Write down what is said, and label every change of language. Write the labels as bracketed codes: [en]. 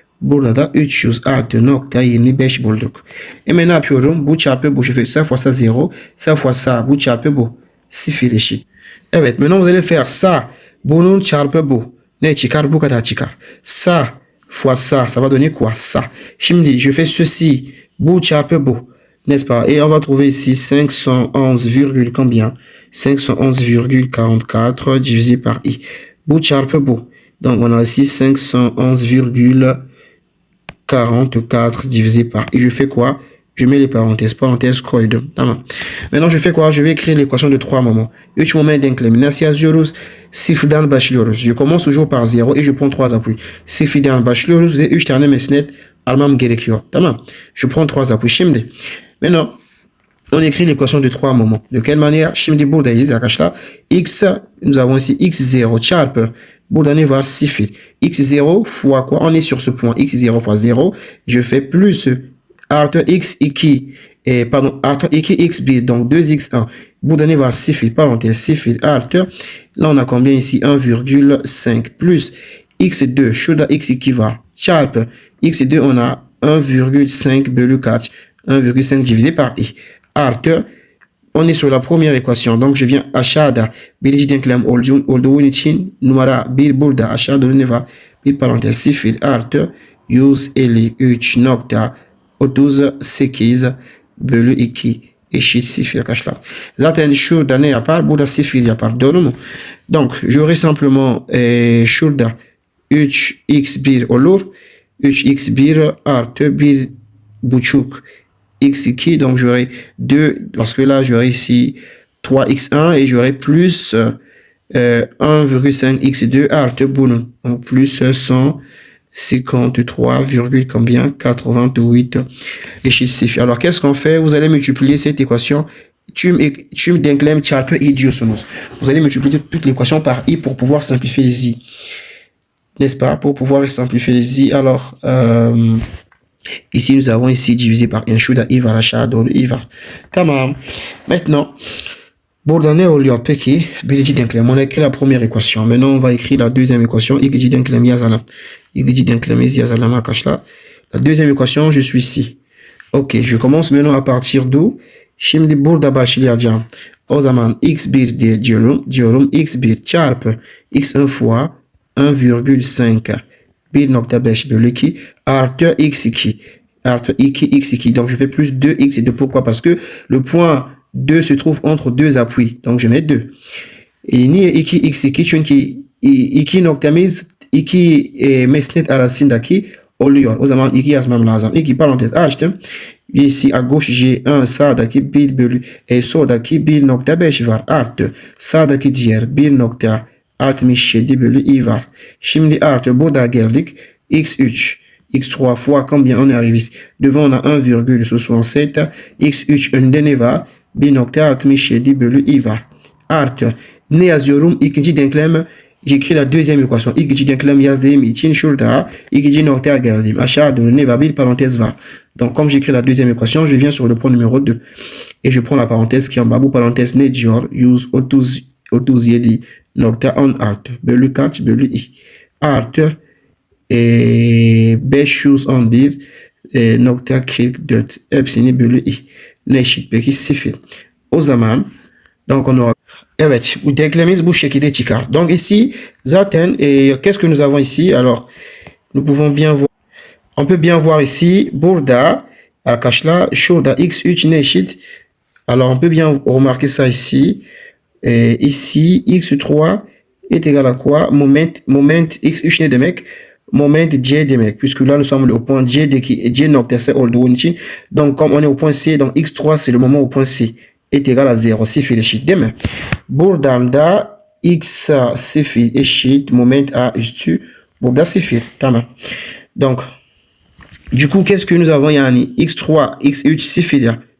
[tr] Burada da 300 artı nokta 25 bulduk. Hemen ne yapıyorum? [fr] Bu çarpı bu. Je fais ça fois ça 0, ça fois ça. [tr] Bu çarpı bu. Sıfır eşit. Evet, [fr] maintenant vous allez faire ça. [tr] Bunun çarpı bu. Ne çıkar? Bu kadar çıkar. [fr] Ça fois ça, ça va donner quoi? Ça. Şimdi je fais ceci. [tr] Bu çarpı bu. [fr] N'est-ce pas? Et on va trouver ici 511, combien? 511,44 divisé par I. [tr] Bu çarpı bu. [fr] Donc on a ici 511,44 44 divisé par i. Je fais quoi? Je mets les parenthèses [tr] koydum. Tamam. [fr] Maintenant je fais quoi? Je vais écrire l'équation de 3 moments. [tr] 3 moment denklemi nasıl yazıyoruz? Sıfırdan başlıyoruz. [fr] Je commence toujours par 0 et je prends 3 appuis. [tr] Sıfırdan başlıyoruz ve 3 tane mesnet almam gerekiyor. [fr] Tamam. Je prends 3 appuis. Şimdi. Maintenant on écrit l'équation de 3 moments. De quelle manière? [tr] Şimdi buradayız arkadaşlar. X, [fr] nous avons ici [tr] x0 çarpı. Burada ne var? 0. [fr] x0 fois quoi? On est sur ce point. x0 fois 0. Je fais plus artı x2 artı 2x1 donc 2x1. [tr] Burada ne var? [fr] 0 parenthèse 0 artı. Là on a combien ici? [tr] 1,5 plus x2. Şurada x2 var. Çarpı x2 [fr] on a [tr] 1,5 bölü kaç? [fr] 1,5 divisé par i. Artı on est sur la première équation. Donc je viens [tr] aşağıda birinci denklem olduğu için numara 1 burada aşağıda ne var? Bir parantez 0 artı 153,38 bölü 2 eşit 0 arkadaşlar. Zaten şurada ne yapar? Burada 0 yapar. Doğru mu? [fr] Donc j'aurai simplement [tr] şurada 3x1 olur. [fr] 3x1 [tr] artı 1 buçuk [fr] x2, donc j'aurai 2, parce que là j'aurai ici 3x1 et j'aurai plus 1,5 x2 [tr] artı bunun, [fr] donc plus 153, combien 88 eşit 0. Alors qu'est-ce qu'on fait? Vous allez multiplier cette équation [tr] tüm denklem çarpı i diyorsunuz. [fr] Vous allez multiplier toute l'équation par i pour pouvoir simplifier les i, n'est-ce pas? Pour pouvoir simplifier les i. Alors ici, nous avons ici divisé par 1. [tr] Şurada i var aşağı doğru i var. Tamam. Maintenant, burada ne oluyor peki? Birinci denklem. [fr] On a écrit la première équation. Maintenant, on va écrire la deuxième équation. [tr] İkinci denklemi yazalım. İkinci denklemi yazalım arkadaşlar. [fr] La deuxième équation, je suis ici. Ok, je commence maintenant à partir d'où? [tr] Şimdi burada başlayacağım. O zaman x1 diye diyorum. x1 çarpı x1 fois 1,5 1,5 bölü 2 artı x2 artı 2x2. [fr] Donc je fais plus 2x2. Pourquoi? Parce que le point 2 se trouve entre deux appuis. Donc je mets 2. [tr] Niye 2x2? Çünkü 2 noktamız 2 mesnet arasındaki oluyor. O zaman 2 yazmam lazım. 2 parantez açtım. [fr] Ici à gauche j'ai [tr] 1 sağdaki 1 bölü soldaki 1,5 var artı sağdaki diğer 1,67 bölü i var. Şimdi artı burada geldik. [fr] x3 x3 fois combien on arrive ici? Devant on a 1,67. x3 [tr] önde ne var? 1,67 bölü i var. Artı ne yazıyorum? İkinci denklem. [fr] J'écris la deuxième équation. [tr] İkinci denklem yazdığım için şurada ikinci noktaya geldim. Aşağı doğru ne var? Bir parantez var. [fr] Donc comme j'écris la deuxième équation, je viens sur le point numéro 2. Et je prends la parenthèse qui est en bas. [tr] Bu parenthèse ne diyor? 137,6 bölü kaç? Bölü i. Artı 511,44 hepsini bölü i. Ne eşit peki? 0. O zaman [fr] donc on aura. [tr] Evet, bu denklemimiz bu şekilde çıkar. [fr] Donc ici, zaten qu'est-ce que nous avons ici? Alors, nous pouvons bien voir. On peut bien voir ici, [tr] burada arkadaşlar şurada x3 ne eşit? [fr] Alors on peut bien remarquer ça ici. Ici, x3 est égal à quoi? [tr] Moment x3 ne demek? Moment c demek. [fr] Puisque là nous sommes au point c [tr] noktası olduğu için. [fr] Donc comme on est au point c, donc x3 c'est le moment au point c. Est égal à 0. [tr] 0 eşit değil mi? Buradan da x 0 eşit moment a üstü. Burada 0. Tamam. [fr] Donc du coup qu'est-ce que nous avons [tr] yani x3 x3 0 ya.